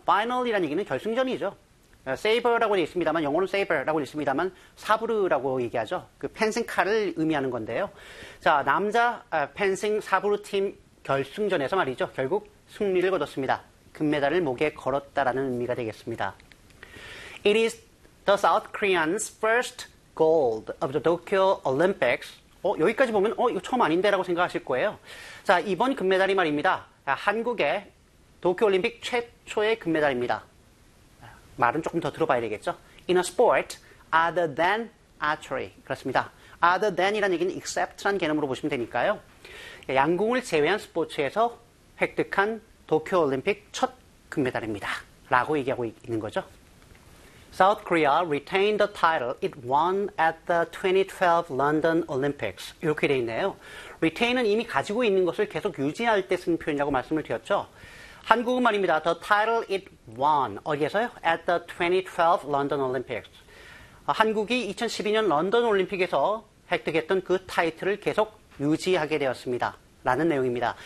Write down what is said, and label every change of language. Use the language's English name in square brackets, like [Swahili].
[Korean] Final이라는 얘기는 결승전이죠. Saber라고 되어 있습니다만, 영어로 saber라고 되어 있습니다만, 사브르라고 얘기하죠. 그 펜싱 칼을 의미하는 건데요. 자, 남자 펜싱 사브르 팀 결승전에서 말이죠. 결국 승리를 거뒀습니다. 금메달을 목에 걸었다라는 의미가 되겠습니다. [English] It is The South Koreans' first gold of the Tokyo Olympics. [Korean] 여기까지 보면 이거 처음 아닌데라고 생각하실 거예요. 자, 이번 금메달이 말입니다. 한국의 도쿄 올림픽 최초의 금메달입니다. 말은 조금 더 들어봐야 되겠죠. [English] In a sport other than archery. [Korean] 그렇습니다. Other than이라는 얘기는 except라는 개념으로 보시면 되니까요. 양궁을 제외한 스포츠에서 획득한 도쿄 올림픽 첫 금메달입니다. 라고 얘기하고 있는 거죠. [English] South Korea retained the title it won at the 2012 London Olympics. [Korean] 이렇게 되어 있네요. Retain은 이미 가지고 있는 것을 계속 유지할 때 쓰는 표현이라고 말씀을 드렸죠. 한국은 말입니다. [English] The title it won. [Korean] 어디에서요? [English] At the 2012 London Olympics. [Korean] 한국이 2012년 런던 올림픽에서 획득했던 그 타이틀을 계속 유지하게 되었습니다. 라는 내용입니다.